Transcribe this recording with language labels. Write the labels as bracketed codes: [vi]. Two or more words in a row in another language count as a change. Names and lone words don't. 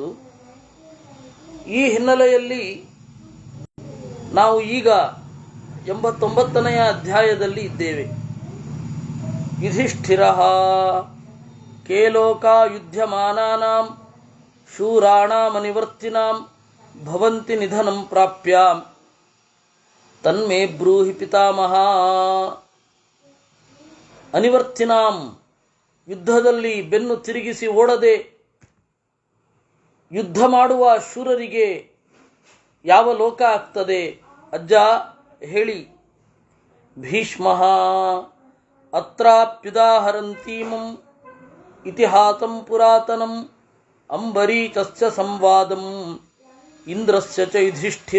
[kn] ಈ ಹಿನ್ನೆಲೆಯಲ್ಲಿ ನಾವು ಈಗ 89ನೆಯ ಅಧ್ಯಾಯದಲ್ಲಿ ಇದ್ದೇವೆ. [sa] ಯುಧಿಷ್ಠಿರಃ ಕೇಲೋಕಾ ಯುಧ್ಯಮಾನಾನಾಂ ಶೂರಾಣಾಮನಿವರ್ತಿನಾಂ ಭವಂತಿ ನಿಧನಂ ಪ್ರಾಪ್ಯ ತನ್ಮೇ ಬ್ರೂಹಿ ಪಿತಾಮಹ. [kn] ಅನಿವರ್ತಿನಾಂ, ಯುದ್ಧದಲ್ಲಿ ಬೆನ್ನು ತಿರುಗಿಸಿ ಓಡದೆ ಯುದ್ಧ ಮಾಡುವ ಶೂರರಿಗೆ ಯಾವ ಲೋಕ ಆಗ್ತದೆ ಅಜ್ಜ ಹೇಳಿ. [sa] ಭೀಷ್ಮಃ ಅತ್ರಾಪ್ಯುದಾಹರಂತೀಮಂ ಇತಿಹಾಸಂ ಪುರಾತನಂ ಅಂಬರೀಷಸ್ಯ ಸಂವಾದಂ ಇಂದ್ರಸ್ಯ ಚ ಯುಧಿಷ್ಠಿರ.